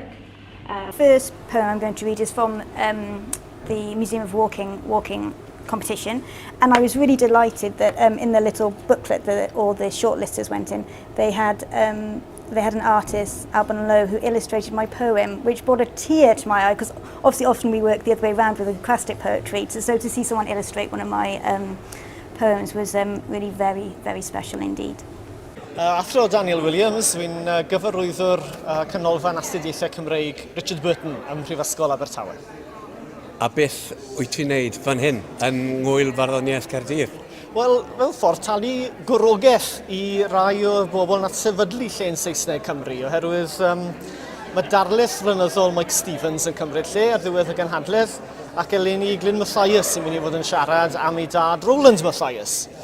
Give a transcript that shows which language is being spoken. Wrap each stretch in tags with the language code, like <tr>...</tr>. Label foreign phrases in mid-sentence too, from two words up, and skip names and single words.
<en>First poem I'm going to read is from the Museum of Walking competition, and I was really delighted that in the little booklet that all the shortlisters went in, they had an artist, Alban Lowe, who illustrated my poem, which brought a tear to my eye, because obviously often we work the other way around with acoustic poetry, so to see someone illustrate one of my poems was really very, very special indeed.</en> <cy>Athro Daniel Williams, fi'n gyfarwyddwr canolfan astudiaethau Cymreig Richard Burton ym Mhrifysgol Abertawe. A beth wyt ti'n neud fan hyn yn ngwyl farddoniaeth Caerdydd? Wel, fel ffordd talu gwrogaeth i rai o'r bobl nath sefydlu Llen Saesneg Cymru, oherwydd mae darlith flynyddol Mike Stevens yn cymryd lle ar ddiwedd y genhadledd, ac eleni Glyn Mathias sy'n mynd i fod yn siarad am ei dad Rowland Mathias.</cy>